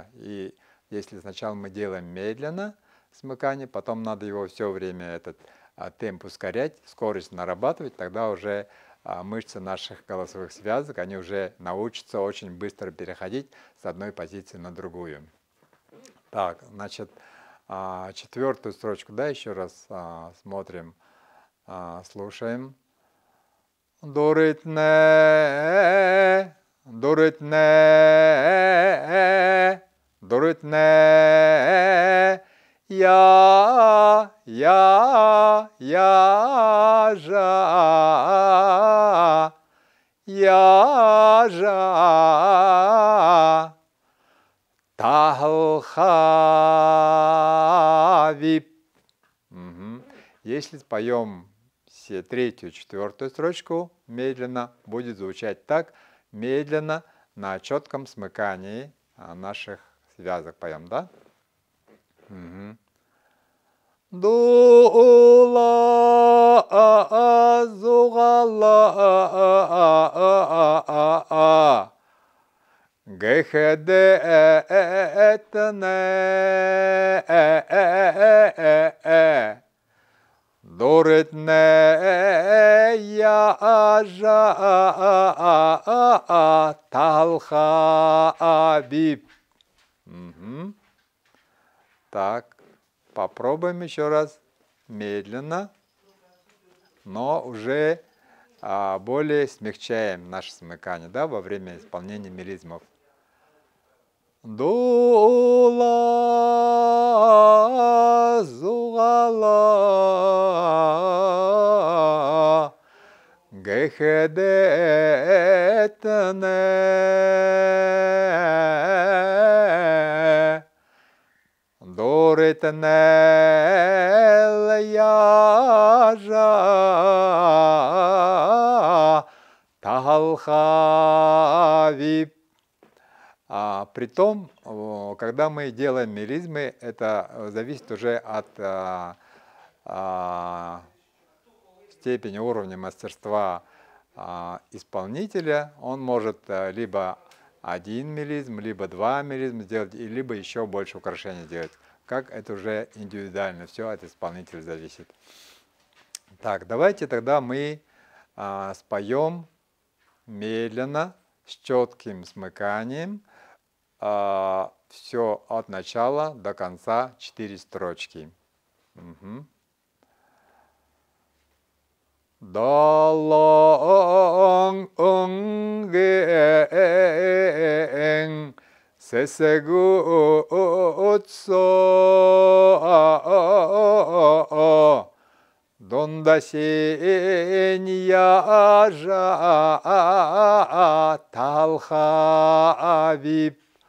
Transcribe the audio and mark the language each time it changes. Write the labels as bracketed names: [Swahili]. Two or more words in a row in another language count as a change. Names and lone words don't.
[Russian] И если сначала мы делаем медленно смыкание, потом надо его все время этот темп ускорять, скорость нарабатывать, тогда уже мышцы наших голосовых связок, они уже научатся очень быстро переходить с одной позиции на другую. Так, значит, четвертую строчку, да, еще раз смотрим, слушаем. Дуритне, дуритне, дуритне, яжа, яжа, тахалхавип. Если споем все третью, четвертую строчку медленно, будет звучать так, медленно, на четком смыкании наших связок поем, да? Дула зугала гехедетне дуритне яжа талхабиб. Так, попробуем еще раз медленно, но уже более смягчаем наше смыкание, да, во время исполнения мелизмов. Дула зугала гехедетне дуритне яжа тахалхавип. Притом, когда мы делаем мелизмы, это зависит уже от степени, уровня мастерства исполнителя. Он может либо один мелизм, либо два мелизма сделать, либо еще больше украшений сделать. Как это уже индивидуально, все от исполнителя зависит. Так, давайте тогда мы споем медленно, с четким смыканием, все от начала до конца 4 строчки. Далонг ungen сесегу отцо дондасень яжа талхавип.